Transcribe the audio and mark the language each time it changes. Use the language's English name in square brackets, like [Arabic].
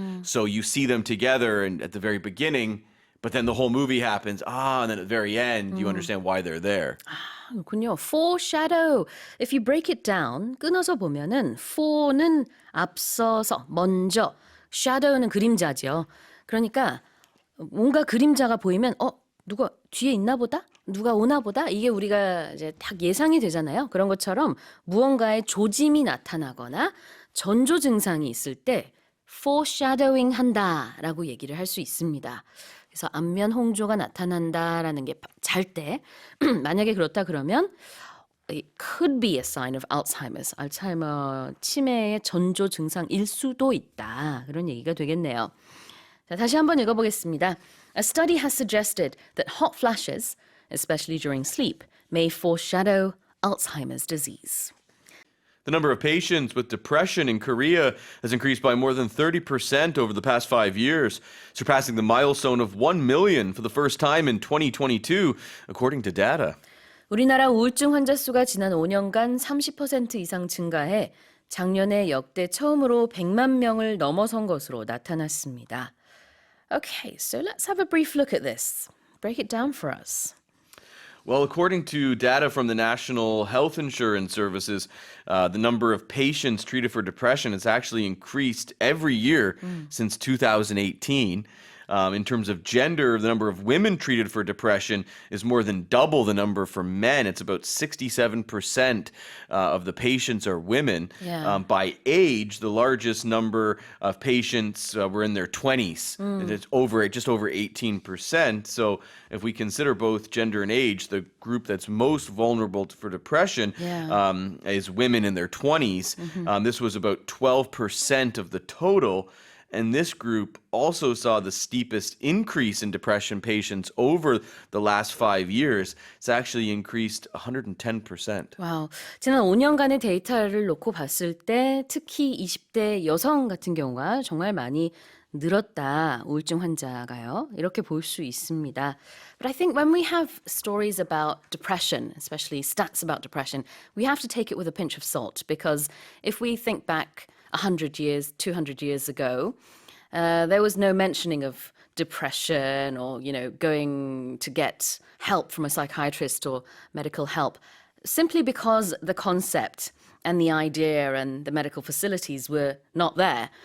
[English] So you see them together and at the very beginning, but then the whole movie happens, and then at the very end, you understand why they're there. [Korean] 그렇군요. Foreshadow. [English] If you break it down, [Korean] 끊어서 보면은 fore는 앞서서, 먼저, shadow는 그림자죠. 그러니까 뭔가 그림자가 보이면 누가 뒤에 있나 보다? 누가 오나 보다? 이게 우리가 이제 딱 예상이 되잖아요. 그런 것처럼 무언가의 조짐이 나타나거나 전조 증상이 있을 때 foreshadowing 한다라고 얘기를 할 수 있습니다. 그래서 안면 홍조가 나타난다라는 게 잘 때 만약에 그렇다 그러면 [English] it could be a sign of Alzheimer's. [Korean] 알츠하이머 치매의 전조 증상일 수도 있다. 그런 얘기가 되겠네요. 자, 다시 한번 읽어보겠습니다. [English] A study has suggested that hot flashes, especially during sleep, may foreshadow Alzheimer's disease. The number of patients with depression in Korea has increased by more than 30% over the past 5 years, surpassing the milestone of 1 million for the first time in 2022, according to data. [Korean] 우리나라 우울증 환자 수가 지난 5년간 30% 이상 증가해 작년에 역대 처음으로 100만 명을 넘어선 것으로 나타났습니다. [English] Okay, so let's have a brief look at this. Break it down for us. Well, according to data from the National Health Insurance Services, the number of patients treated for depression has actually increased every year since 2018. In terms of gender, the number of women treated for depression is more than double the number for men. It's about 67% of the patients are women. Yeah. By age, the largest number of patients were in their 20s. And it's just over 18%. So if we consider both gender and age, the group that's most vulnerable for depression is women in their 20s. This was about 12% of the total. And this group also saw the steepest increase in depression patients over the last 5 years. It's actually increased 110%. [Korean] 와우. 지난 5년간의 데이터를 놓고 봤을 때 특히 20대 여성 같은 경우가 정말 많이 늘었다. 우울증 환자가요. 이렇게 볼 수 있습니다. [English] But I think when we have stories about depression, especially stats about depression, we have to take it with a pinch of salt because if we think back 100 years, 200 years ago, there was no mentioning of depression or, going to get help from a psychiatrist or medical help, simply because the concept and the idea and the medical facilities were not there.